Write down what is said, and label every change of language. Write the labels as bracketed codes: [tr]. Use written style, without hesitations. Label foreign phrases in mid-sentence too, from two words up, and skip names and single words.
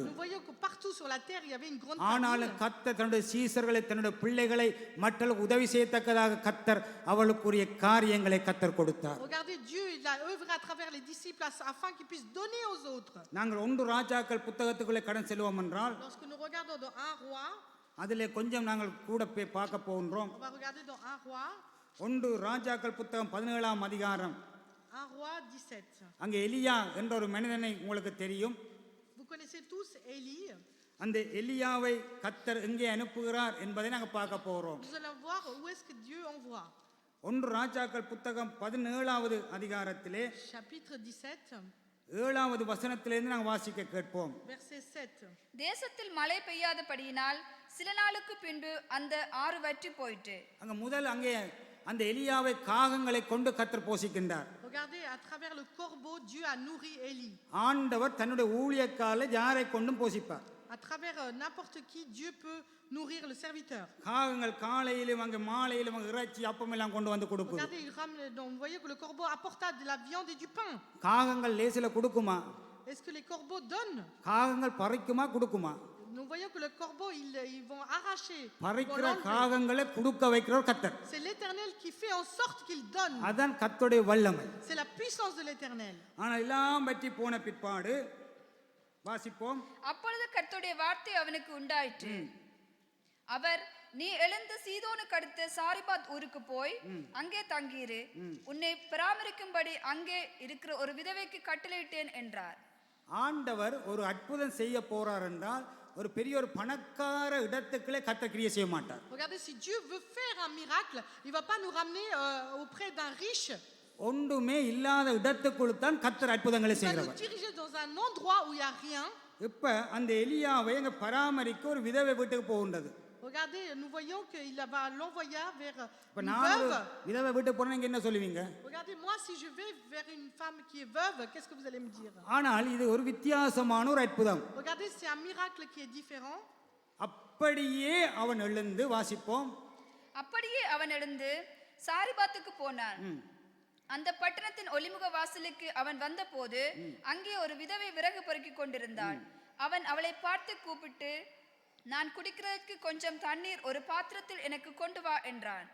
[fr] nous voyons que partout sur la terre il y avait une grande [ta] ஆனாலும் [fr] famine. [ta] கர்த்தர் தன்னுடைய சீசர்களை தன்னுடைய பிள்ளைகளை மற்றவர்களுக்கு உதவி செய்யத்தக்கதாக கர்த்தர் அவளுக்குரிய காரியங்களை கர்த்தர் கொடுத்தார். [fr] Regardez, Dieu il a œuvré à travers les disciples afin qu'ils puissent donner aux autres. [ta] நாங்கள் 1 ராஜாக்கள் புத்தகத்துக்குள்ளே கடன் செல்வோம் என்றால் [fr] Lorsque nous regardons dans 1 roi, [ta] அதிலே கொஞ்சம் நாங்கள் கூட போய் பார்க்க போகின்றோம். [fr] on va regarder dans 1 roi, [ta] 1 ராஜாக்கள் புத்தகம் 17ஆம் அதிகாரம். [fr] 1 roi 17. [ta] அங்கே எலியா என்ற ஒரு மனிதனை உங்களுக்கு தெரியும். [fr] Vous connaissez tous Élie. [ta] அந்த எலியாவை கர்த்தர் எங்கே அனுப்புகிறார் என்பதை நாங்கள் பார்க்க போகிறோம். [fr] Nous allons voir où est-ce que Dieu envoie. [ta] 1 ராஜாக்கள் புத்தகம் 17வது அதிகாரத்திலே [fr] Chapitre 17, [ta] 7வது வசனத்திலிருந்து நாங்கள் வாசிக்க கேட்போம். [fr] verset 7. [ta] தேசத்தில் மழை பெய்யாதபடியினால் சில நாளுக்கு பின்பு அந்த ஆறு வற்றி போயிற்று. அங்கே அந்த எலியாவை காகங்களை கொண்டு கர்த்தர் போஷிக்கின்றார். [fr] Regardez, à travers le corbeau, Dieu a nourri Élie. [ta] ஆண்டவர் தன்னுடைய ஊழியக்காரரை யாரை கொண்டும் போஷிப்பார். [fr] À travers n'importe qui, Dieu peut nourrir le serviteur. [ta] காகங்கள் காலையிலும் அங்கே மாலையிலும் அங்கே இறைச்சி அப்பம் எல்லாம் கொண்டு வந்து கொடுக்குது. [fr] Regardez, il ramène, donc vous voyez que le corbeau apporta de la viande et du pain. [ta] காகங்கள் லேசில கொடுக்குமா? [fr] Est-ce que les corbeaux donnent? [ta] காகங்கள் பறிக்குமா கொடுக்குமா? [fr] Nous voyons que le corbeau, ils vont arracher. [ta] பறிக்கிற காகங்களை கொடுக்க வைக்கிறவர் கர்த்தர். [fr] C'est l'Éternel qui fait en sorte qu'il donne. [ta] அதான் கர்த்தருடைய வல்லமை. [fr] C'est la puissance de l'Éternel. [ta] ஆனால் எல்லாம் பற்றி போன பிற்பாடு வாசிப்போம். அப்பொழுது கர்த்தருடைய வார்த்தை அவனுக்கு உண்டாயிற்று. அவர், நீ எழுந்து சீதோனுக்கு அடுத்த சாரிபாத் ஊருக்கு போய் அங்கே தங்கியிரு. உன்னை பராமரிக்கும்படி அங்கே இருக்கிற ஒரு விதவைக்கு கட்டளையிட்டேன் என்றார். ஆண்டவர் ஒரு அற்புதம் செய்ய போறார் என்றால் ஒரு பெரிய ஒரு பணக்கார இடத்துக்குள்ளே கர்த்தர் கிரியை செய்ய மாட்டார். [fr] Regardez, si Dieu veut faire un miracle, il va pas nous ramener auprès d'un riche. [ta] ஒன்றுமே இல்லாத இடத்துக்குள் தான் கர்த்தர் அற்புதங்களை [fr] Il va [ta] செய்கிறவர். [fr] nous diriger dans un endroit où il y a rien. [ta] இப்ப அந்த எலியாவை அங்க பராமரிக்க ஒரு விதவை வீட்டுக்கு போகின்றது. [fr] Regardez, nous voyons qu'il va l'envoyer vers [ta] இப்ப [fr] une [ta] நான் [fr] veuve. [ta] விதவை வீட்டுக்கு போனா நீங்க என்ன சொல்லுவீங்க? [fr] Regardez, moi si je vais vers une femme qui est veuve, qu'est-ce que vous allez me dire? [ta] ஆனால் இது ஒரு வித்தியாசமான ஒரு அற்புதம். [fr] Regardez, c'est un miracle qui est différent. [ta] அப்படியே அவன் எழுந்து வாசிப்போம். அப்படியே அவன் எழுந்து சாரிபாத்துக்கு போனான். அந்த பட்டணத்தின் ஒலிமுக வாசலுக்கு அவன் வந்தபோது அங்கே ஒரு விதவை விறகு பொறுக்கிக் கொண்டிருந்தாள். அவன் அவளை பார்த்து கூப்பிட்டு, நான் குடிக்கிறதுக்கு கொஞ்சம் தண்ணீர் ஒரு பாத்திரத்தில் எனக்கு கொண்டு வா என்றான்.